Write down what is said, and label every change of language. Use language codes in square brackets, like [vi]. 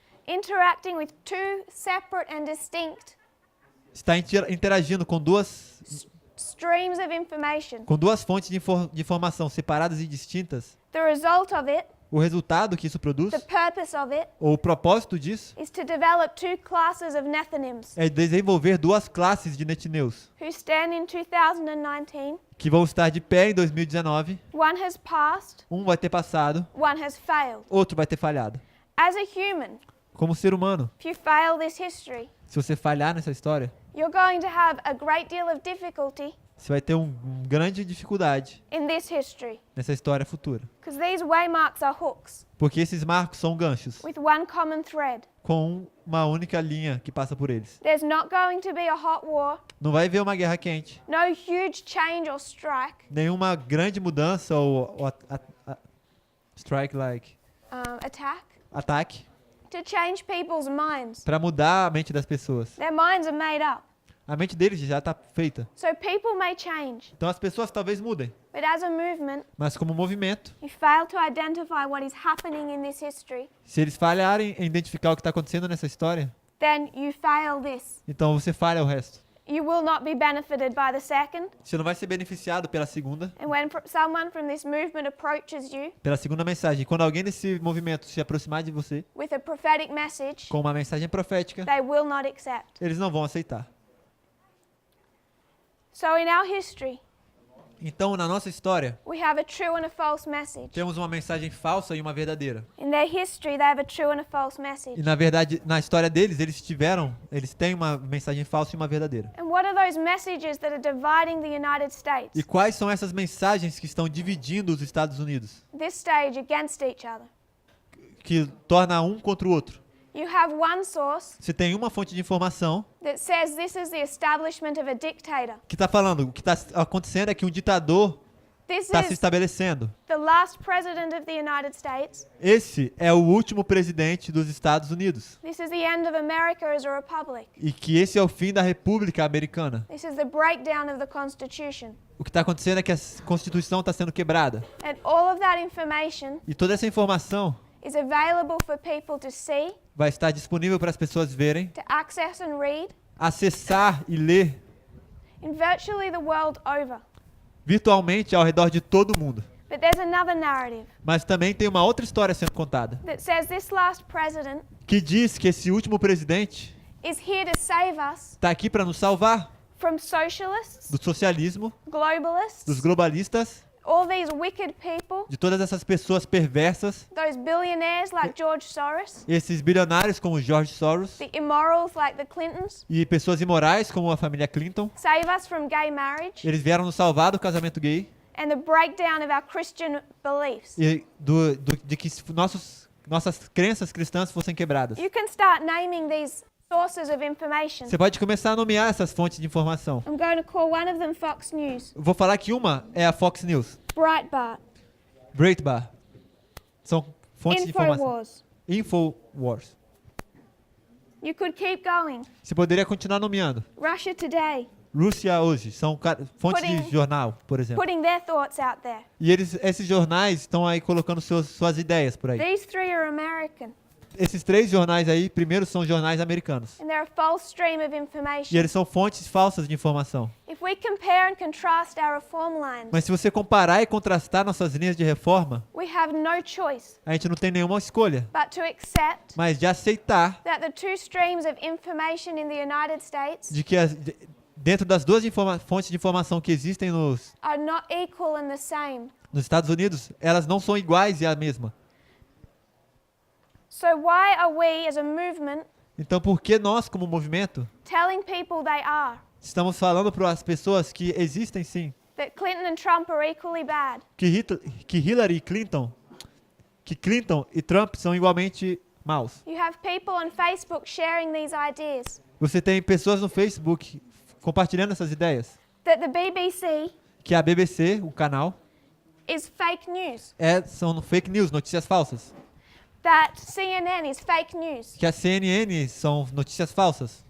[en] interacting with two separate and distinct [pt] está interagindo com duas [en] streams of information. [pt] fontes de informação separadas e distintas, [en] The result of it, [pt] o resultado que isso produz, [en] the purpose of it, [pt] ou o propósito disso, [en] is to develop two classes of Nethinims [pt] é desenvolver duas classes de netineus, [en] who stand in 2019. [pt] que vão estar de pé em 2019. [en] One has passed, [pt] Um vai ter passado, [en] one has failed. [pt] outro vai ter falhado. [en] As a human, [pt] Como ser humano, [en] if you fail this history, [pt] se você falhar nessa história, [en] you're going to have a great deal of difficulty [pt] você vai ter uma grande dificuldade [en] in this history, [pt] nessa história futura. [en] because these waymarks are hooks [pt] Porque esses marcos são ganchos, [en] with one common thread. [pt] com uma única linha que passa por eles. [en] There's not going to be a hot war, [pt] Não vai haver uma guerra quente, [en] no huge change or strike, [pt] nenhuma grande mudança ou [en] strike like attack, [pt] ataque [en] to change people's minds. [pt] para mudar a mente das pessoas. [en] Their minds are made up. [pt] A mente deles já está feita. [en] So people may change, [pt] Então as pessoas talvez mudem, [en] but as a movement, [pt] mas como movimento, [en] you fail to identify what is happening in this history, [pt] se eles falharem em identificar o que está acontecendo nessa história, [en] then you fail this. [pt] então você falha o resto. [en] You will not be benefited by the second. [pt] Você não vai ser beneficiado pela segunda [en] Someone from this movement approaches you [pt] mensagem. Quando alguém desse movimento se aproximar de você [en] with a prophetic message, [pt] com uma mensagem profética, [en] they will not accept. [pt] eles não vão aceitar. [en] So in our history, [pt] Então, na nossa história, [en] we have a true and a false message. [pt] temos uma mensagem falsa e uma verdadeira. [en] In their history, they have a true and a false message. [pt] E na verdade, na história deles, eles têm uma mensagem falsa e uma verdadeira. [en] And what are those messages that are dividing the United States? [pt] E quais são essas mensagens que estão dividindo os Estados Unidos, [en] This stage against each other. [pt] que torna um contra o outro? [en] You have one source [pt] Você tem uma fonte de informação [en] that says this is the establishment of a dictator. [pt] que está falando, o que está acontecendo é que um ditador [en] This [pt] está se [en] is [pt] estabelecendo. [en] the last president of the United States. [pt] Esse é o último presidente dos Estados Unidos. [en] This is the end of America as a republic. [pt] E que esse é o fim da República Americana. [en] This is the breakdown of the Constitution. [pt] O que está acontecendo é que a Constituição está sendo quebrada. [en] And all of that information [pt] E toda essa informação [en] is available for people to see, [pt] vai estar disponível para as pessoas verem, [en] to access and read [pt] acessar e ler [en] in virtually the world over. [pt] virtualmente ao redor de todo mundo. [en] But there's another narrative [pt] Mas também tem uma outra história sendo contada, [en] that says this last president [pt] que diz que esse último presidente [en] is here to save us [pt] está aqui para nos salvar [en] from socialists, [pt] do socialismo, [en] globalists, [pt] dos globalistas, [en] all these wicked people, [pt] de todas essas pessoas perversas, [en] those billionaires like George Soros, [pt] esses bilionários como George Soros [en] the immorals like the Clintons. [pt] e pessoas imorais como a família Clinton. [en] Save us from gay marriage [pt] Eles vieram nos salvar do casamento gay [en] and the breakdown of our Christian beliefs. [pt] e de que nossas crenças cristãs fossem quebradas. [en] You can start naming these sources of information. [pt] Você pode começar a nomear essas fontes de informação. [en] I'm going to call one of them Fox News, [pt] Eu vou falar que uma é a Fox News, [en] Breitbart, [pt] Breitbart. São fontes de informação. [en] InfoWars. [pt] Infowars. [en] You could keep going. [pt] Você poderia continuar nomeando. [en] Russia Today, [pt] Rússia hoje são fontes de [en] Putting- [pt] jornal, por exemplo. [en] putting their thoughts out there. [pt] E esses jornais estão aí colocando suas ideias por aí. [en] These three are American, [pt] Esses três jornais aí, primeiro são jornais americanos. [en] and they're a false stream of [pt] E [en] information. [pt] eles são fontes falsas de informação. [en] If we compare and contrast our reform lines, [pt] Mas se você comparar e contrastar nossas linhas de reforma, [en] we have no choice [pt] a gente não tem nenhuma escolha, [en] but to accept [pt] mas de aceitar [en] that the two streams of information in the United States [pt] de que dentro das duas fontes de informação que existem [en] are not equal and the same. [pt] nos Estados Unidos, elas não são iguais e a mesma. [en] So why are we as a movement [pt] Então, por que nós, como movimento, [en] telling people they are? [pt] estamos falando para as pessoas que existem sim, [en] That Clinton and Trump are equally bad? [pt] que Hillary e Clinton e Trump são igualmente maus? [en] You have people on Facebook sharing these ideas. [pt] Você tem pessoas no Facebook compartilhando essas ideias, [en] That the BBC [pt] que a BBC, o canal, [en] is fake news. [pt] são fake news, notícias falsas. [en] That CNN is fake news. [pt] Que a CNN são notícias falsas.